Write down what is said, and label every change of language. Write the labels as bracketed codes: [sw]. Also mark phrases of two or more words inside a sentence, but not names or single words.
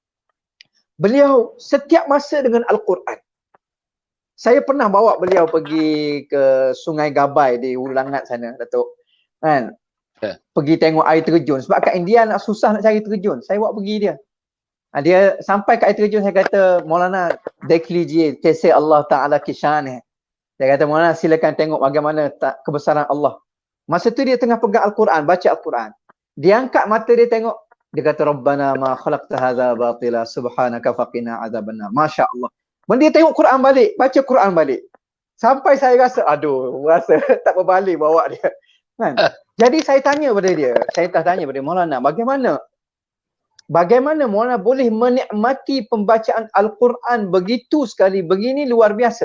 [ms] Beliau setiap masa dengan Al-Quran. Saya pernah bawa beliau pergi ke Sungai Gabai di Ulangat sana, Datuk. Kan? Pergi tengok air terjun. Sebab kat India nak susah nak cari terjun. Saya bawa pergi dia. Dia sampai kat air terjun, saya kata, Maulana, [ur] دیکھ لیجیے کیسے اللہ تعالیٰ کی شان ہے. [ms] Saya kata, Maulana silakan tengok bagaimana kebesaran Allah. Masa tu dia tengah pegang Al-Quran, baca Al-Quran. Dia angkat mata dia tengok. Dia kata, [ar] ربنا ما خلقت هذا باطلا سبحانك فقنا عذاب النار. ما شاء الله. [ms] Dia tengok Quran balik, baca Quran balik. Sampai saya rasa, rasa tak berbalik bawa dia. Kan? Jadi saya tanya pada dia, Maulana, bagaimana Maulana boleh menikmati pembacaan Al-Quran begitu sekali, begini luar biasa.